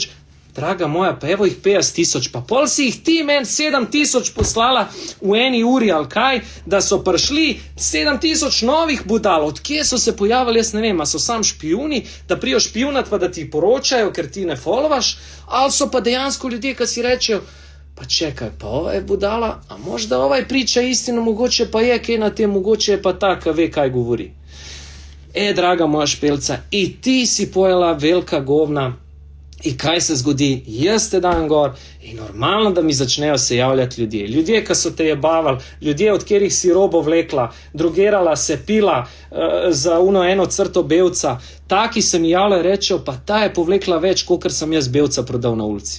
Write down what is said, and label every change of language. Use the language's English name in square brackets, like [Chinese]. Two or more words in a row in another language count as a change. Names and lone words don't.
[Slovenian] Draga moja, pa evo jih 50,000, pa pol si jih ti meni 7,000 poslala v 1 uri ali kaj, da so prišli 7,000 novih budal. Od kje so se pojavili, jaz ne vem, a so sam špijuni, da prijo špijunat pa da ti poročajo, ker ti ne followaš, ali so pa dejansko ljudje, ki si rečejo, [Croatian] pa čekaj, pa ova je budala, a možda ovaj priča istino, [Slovenian] mogoče pa je kaj na tem, mogoče je pa ta, ki ve, kaj govori. Draga moja špelca, i ti si pojela velika govna i kaj se zgodi? Jaz te dan gor i normalno da mi začnejo se javljati ljudje. Ljudje, ki so te jebavali, ljudje, od kjerih si robo vlekla, drogirala se, pila za eno crto belca, taki se mi javljajo, rečejo, pa ta je povlekla več, kokor sem jaz belca prodal na ulici.